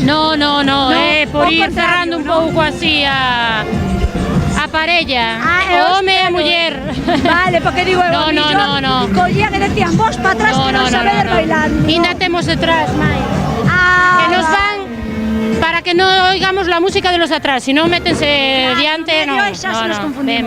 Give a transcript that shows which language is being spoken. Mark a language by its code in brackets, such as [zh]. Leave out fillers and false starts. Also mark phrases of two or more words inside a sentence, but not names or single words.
[gl] No, por ir cerrando un pouco así a parella, home e muller. [es] Vale, porque digo, no. [gl] Collía que decían vos para atrás que non sabedes bailar. Ainda temos detrás, mai. [es] Que nos van para que no oigamos la música de los de atrás, si no [gl] métense diante, [es] no. Ven.